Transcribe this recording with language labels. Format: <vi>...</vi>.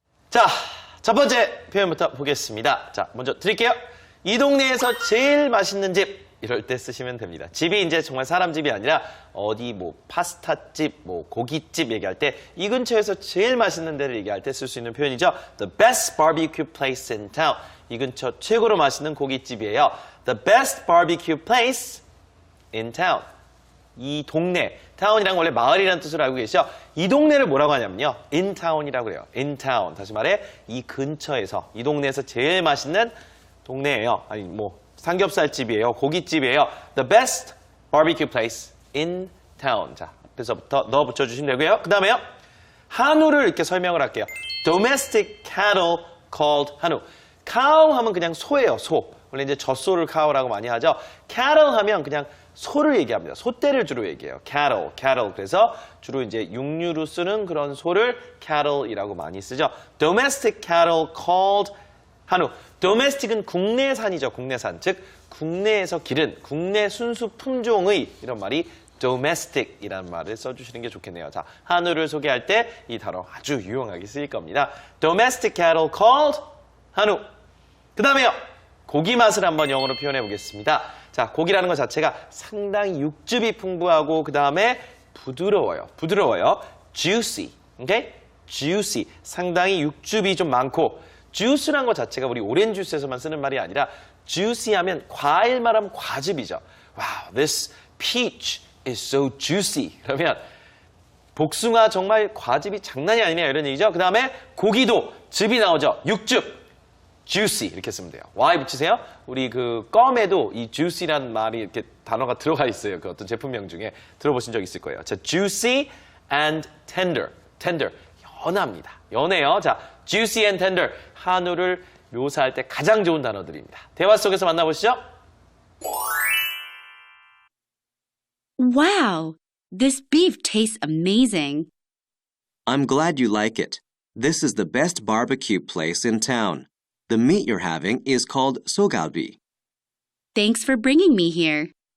<ko>자, 첫 번째 표현부터 보겠습니다. 자, 먼저 드릴게요. 이 동네에서 제일 맛있는 집. 이럴 때 쓰시면 됩니다. 집이 이제 정말 사람 집이 아니라 어디 뭐 파스타집, 뭐 고깃집 얘기할 때 이 근처에서 제일 맛있는 데를 얘기할 때 쓸 수 있는 표현이죠.</ko> <en>The best barbecue place in town.</en> <ko>이 근처 최고로 맛있는 고깃집이에요.</ko> <en>The best barbecue place in town.</en> <ko>이 동네, 타운이란 원래 마을이라는 뜻으로 알고 계시죠? 이 동네를 뭐라고 하냐면요. in town이라고 그래요.</ko> <en>in town.</en> <ko>다시 말해 이 근처에서, 이 동네에서 제일 맛있는 동네예요. 아니 뭐 삼겹살집이에요. 고깃집이에요.</ko> <en>The best barbecue place in town.</en> <ko>자, 앞에서부터 넣어 붙여주시면 되고요. 그 다음에요. 한우를 이렇게 설명을 할게요.</ko> <en>Domestic cattle called 한우.</en> <ko>cow 하면 그냥 소예요. 소. 원래 이제 젖소를 cow라고 많이 하죠. cattle 하면 그냥 소를 얘기합니다. 소떼를 주로 얘기해요. cattle. 그래서 주로 이제 육류로 쓰는 그런 소를 cattle이라고 많이 쓰죠.</ko> <en>Domestic cattle called 한우.</en> <ko>domestic은 국내산이죠. 국내산. 즉 국내에서 기른 국내 순수 품종의 이런 말이 domestic이라는 말을 써주시는 게 좋겠네요. 자, 한우를 소개할 때 이 단어 아주 유용하게 쓰일 겁니다.</ko> <en>domestic cattle called 한우.</en> <ko>그 다음에요. 고기 맛을 한번 영어로 표현해 보겠습니다. 자, 고기라는 것 자체가 상당히 육즙이 풍부하고 그 다음에 부드러워요.</ko> <en>juicy. 오케이? juicy.</en> <ko>상당히 육즙이 좀 많고 주스란 것 자체가 우리 오렌지 주스에서만 쓰는 말이 아니라 juicy 하면 과일 말하면 과즙이죠.</ko> <en>Wow, this peach is so juicy.</en> <ko>그러면 복숭아 정말 과즙이 장난이 아니냐 이런 얘기죠. 그 다음에 고기도 즙이 나오죠. 육즙. juicy 이렇게 쓰면 돼요. Y 붙이세요. 우리 그 껌에도 이 juicy라는 말이 이렇게 단어가 들어가 있어요. 그 어떤 제품명 중에 들어보신 적 있을 거예요. 자,</ko> <en>juicy and tender.</en> <ko>연합니다. 연해요.</ko> <en>자, juicy and tender.</en> <ko>한우를 묘사할 때 가장 좋은 단어들입니다. 대화 속에서 만나보시죠.</ko> <en>Wow, this beef tastes amazing. I'm glad you like it. This is the best barbecue place in town. The meat you're having is called sogalbi. Thanks for bringing me here.</en>